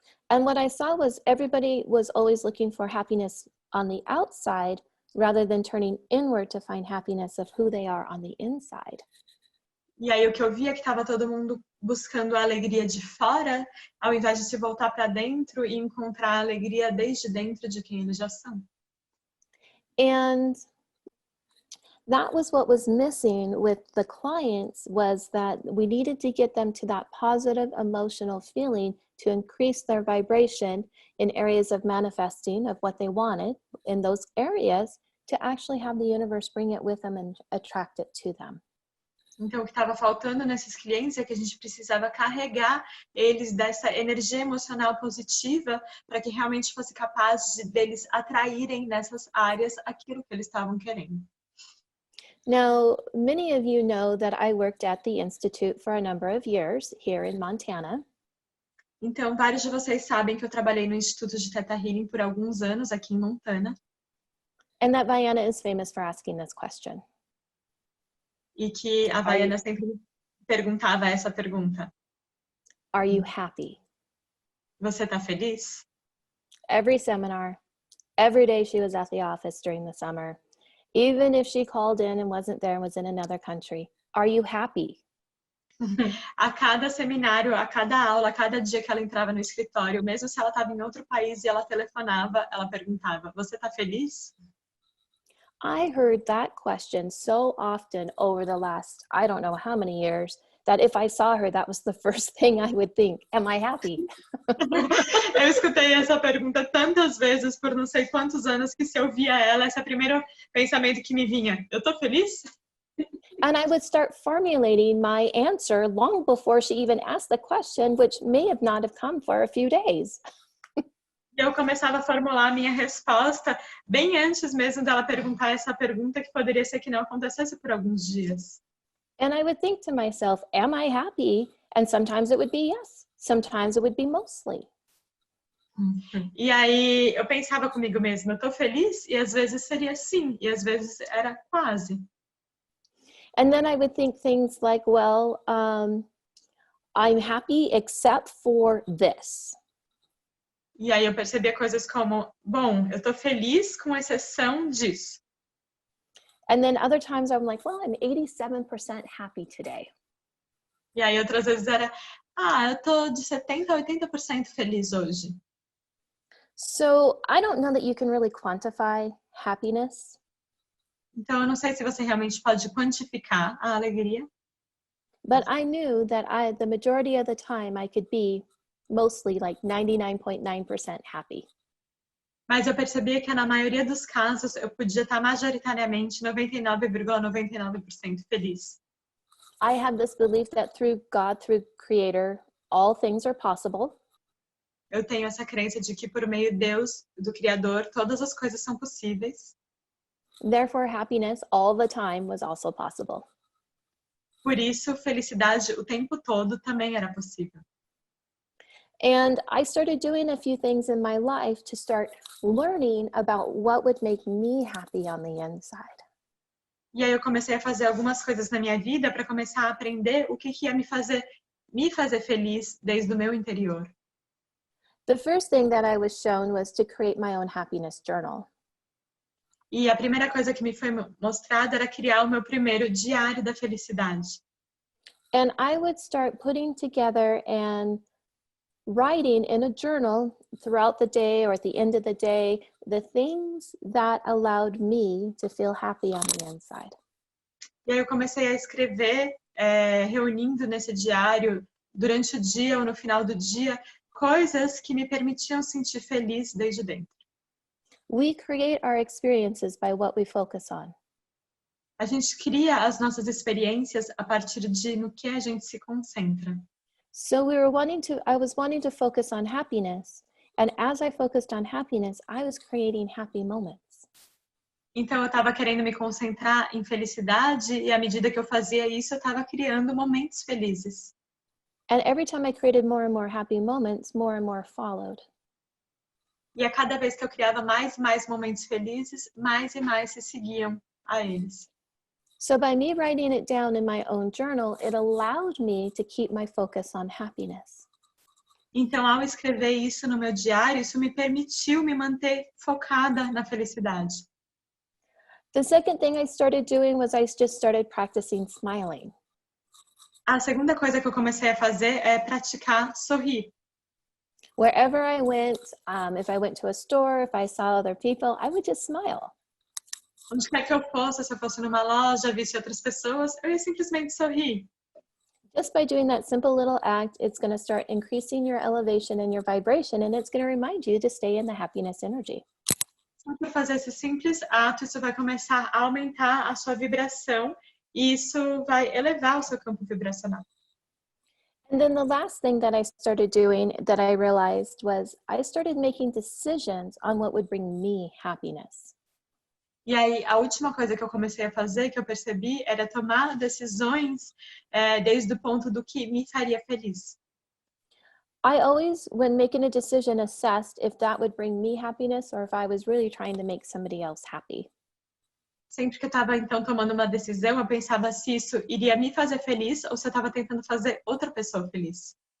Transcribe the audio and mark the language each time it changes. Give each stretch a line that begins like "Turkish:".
English: And what I saw was everybody was always looking for happiness on the outside rather than turning inward to find happiness of who they are on the inside.
Portuguese: E aí o que eu via é que estava todo mundo buscando a alegria de fora, ao invés de se voltar para dentro e encontrar a alegria desde dentro de quem eles já são.
English: And that was what was missing with the clients, was that we needed to get them to that positive emotional feeling to increase their vibration in areas of manifesting of what they wanted in those areas, to actually have the universe bring it with them and attract it to them.
Portuguese: Então, o que estava faltando nesses clientes é que a gente precisava carregar eles dessa energia emocional positiva para que realmente fosse capaz deles atraírem nessas áreas aquilo que eles estavam querendo.
English: Now, many of you know that I worked at the Institute for a number of years here in Montana.
Portuguese: Então, vários de vocês sabem que eu trabalhei no Instituto de ThetaHealing por alguns anos aqui em Montana.
English: And that Diana is famous for asking this question.
Portuguese: E que a Dawna sempre perguntava essa pergunta.
English: Are you happy?
Portuguese: Você está feliz?
English: Every seminar, every day she was at the office during the summer, even if she called in and wasn't there and was in another country. Are you happy?
Portuguese: A cada seminário, a cada aula, a cada dia que ela entrava no escritório, mesmo se ela estava em outro país e ela telefonava, ela perguntava, você está feliz?
English: I heard that question so often over the last, I don't know how many years, that if I saw her, that was the first thing I would think, am I happy?
Portuguese: Eu escutei essa pergunta tantas vezes por não sei quantos anos que se eu via ela, esse é o primeiro pensamento que me vinha. Eu tô feliz?
English: And I would start formulating my answer long before she even asked the question, which may have not have come for a few days.
Portuguese: Eu começava a formular a minha resposta bem antes mesmo dela perguntar essa pergunta, que poderia ser que não acontecesse por alguns dias.
English: And I would think to myself, am I happy? And sometimes it would be yes. Sometimes it would be mostly.
Portuguese: E aí eu pensava comigo mesma, eu tô feliz? E às vezes seria sim, e às vezes era quase.
English: And then I would think things like, well, I'm happy except for this.
Portuguese: E aí eu percebia coisas como, bom, eu tô feliz com exceção disso.
English: And then other times I'm like, well, I'm 87% happy today.
Portuguese: E aí outras vezes era, eu tô de 70% a 80% feliz hoje.
English: So I don't know that you can really quantify happiness.
Portuguese: Então eu não sei se você realmente pode quantificar a alegria.
English: But I knew that the majority of the time I could be mostly like 99.9% happy.
Portuguese: Mas eu percebia que na maioria dos casos eu podia estar majoritariamente 99,99% feliz.
English: I had this belief that through God, through Creator, all things are possible.
Portuguese: Eu tenho essa crença de que por meio de Deus, do Criador, todas as coisas são possíveis.
English: Therefore, happiness all the time was also possible.
Portuguese: Por isso, felicidade o tempo todo também era possível.
English: And I started doing a few things in my life to start learning about what would make me happy on the inside.
Portuguese: E aí eu comecei a fazer algumas coisas na minha vida para começar a aprender o que ia me fazer feliz desde o meu interior.
English: The first thing that I was shown was to create my own happiness journal.
Portuguese: E a primeira coisa que me foi mostrada era criar o meu primeiro diário da felicidade.
English: And I would start putting together and writing in a journal throughout the day or at the end of the day, the things that allowed me to feel happy on the inside.
Portuguese: E aí eu comecei a escrever, reunindo nesse diário, durante o dia ou no final do dia, coisas que me permitiam sentir feliz desde dentro.
English: We create our experiences by what we focus on.
Portuguese: A gente cria as nossas experiências a partir de no que a gente se concentra.
English: So I was wanting to focus on happiness. And as I focused on happiness, I was creating happy moments.
Portuguese: Então eu estava querendo me concentrar em felicidade e à medida que eu fazia isso, eu estava criando momentos felizes.
English: And every time I created more and more happy moments, more and more followed.
Portuguese: E a cada vez que eu criava mais e mais momentos felizes, mais e mais se seguiam a eles.
English: So by me writing it down in my own journal, it allowed me to keep my focus on happiness.
Portuguese: Então, ao escrever isso no meu diário, isso me permitiu me manter focada na felicidade.
English: The second thing I started doing was I just started practicing smiling.
Portuguese: A segunda coisa que eu comecei a fazer é praticar sorrir.
English: Wherever I went, if I went to a store, if I saw other people, I would just smile.
Portuguese: Onde quer que eu fosse, se eu fosse numa loja, visse outras pessoas, eu ia simplesmente sorrir.
English: Just by doing that simple little act, it's going to start increasing your elevation and your vibration, and it's going to remind you to stay in the happiness energy.
Portuguese: Só por fazer esse simples ato, isso vai começar a aumentar a sua vibração e isso vai elevar o seu campo vibracional.
English: And then the last thing that I started doing that I realized was I started making decisions on what would bring me happiness.
Portuguese: E aí, a última coisa que eu comecei a fazer, que eu percebi, era tomar decisões desde o ponto do que me faria feliz.
English: I always, when making a decision, assessed if that would bring me happiness or if I was really trying to make somebody else happy.
Portuguese: Sempre que eu estava, então, tomando uma decisão, eu pensava se isso iria me fazer feliz ou se eu estava tentando fazer outra pessoa feliz.